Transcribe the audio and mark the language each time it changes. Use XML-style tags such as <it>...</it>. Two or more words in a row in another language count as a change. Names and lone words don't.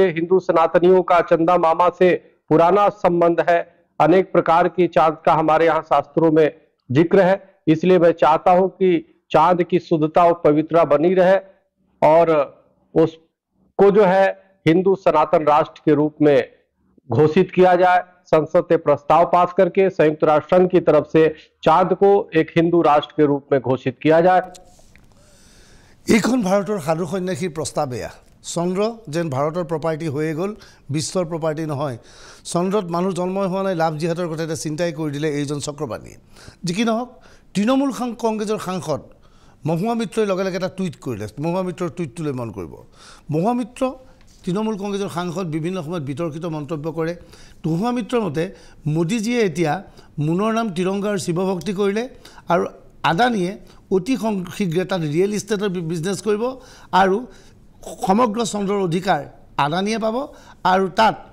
<hi>हिंदू सनातनियों का चंदा मामा से पुराना संबंध है अनेक प्रकार की चांद का हमारे यहाँ शास्त्रों में जिक्र है इसलिए मैं चाहता हूं कि चांद की शुद्धता और पवित्रता बनी रहे और उसको जो है हिंदू सनातन राष्ट्र के रूप में घोषित किया जाए संसद से प्रस्ताव पास करके संयुक्त राष्ट्र संघ की तरफ से चांद को एक हिंदू राष्ट्र के रूप में घोषित किया जाए</hi> <as>এইখন ভাৰতৰ সাধু সন্যাসীৰ প্ৰস্তাৱ এয়া চন্দ্ৰ যেন ভাৰতৰ প্ৰপাৰ্টি হৈয়ে গ'ল বিশ্বৰ প্ৰপাৰ্টি নহয় চন্দ্ৰত মানুহ জন্মই হোৱা নাই লাভ জিহাদৰ কথা এটা চিন্তাই কৰি দিলে এইজন চক্ৰপাণীয়ে যি কি নহওক তৃণমূল কংগ্ৰেছৰ সাংসদ মহুৱা মিত্ৰই লগে লগে এটা টুইট কৰিলে মহুৱা মিত্ৰৰ টুইটটোলৈ মন কৰিব মহুৱা মিত্ৰ তৃণমূল কংগ্ৰেছৰ সাংসদ বিভিন্ন সময়ত বিতৰ্কিত মন্তব্য কৰে মহুৱা মিত্ৰৰ মতে মোদীজীয়ে এতিয়া মুনৰ নাম তিৰংগাৰ শিৱভক্তি কৰিলে আৰু আদানীয়ে অতি শীঘ্ৰে তাত</as> <en>real estate business</en> <as>কৰিব আৰু সমগ্ৰ চন্দ্ৰৰ অধিকাৰ আদানীয়ে পাব আৰু তাত</as>